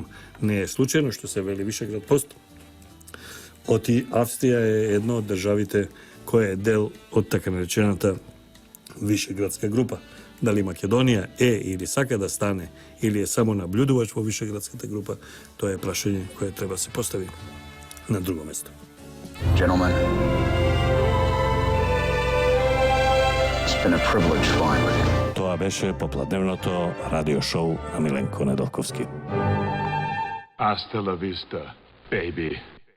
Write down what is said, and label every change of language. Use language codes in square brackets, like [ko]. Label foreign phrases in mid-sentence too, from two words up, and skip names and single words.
[mk] Не е случајно што се вели Вишеград пост. Оти Австрија е една од државите која е дел од така наречената Вишеградска група. Дали Македонија е или сака да стане, или е само наблюдувач во Вишеградската група, тоа е прашање кое треба да се постави на друго место. [en] Gentlemen, it's been a privilege flying with you. [mk] Тоа беше попладневното радио шоу на Миленко Недолковски. [es] Hasta la vista, baby.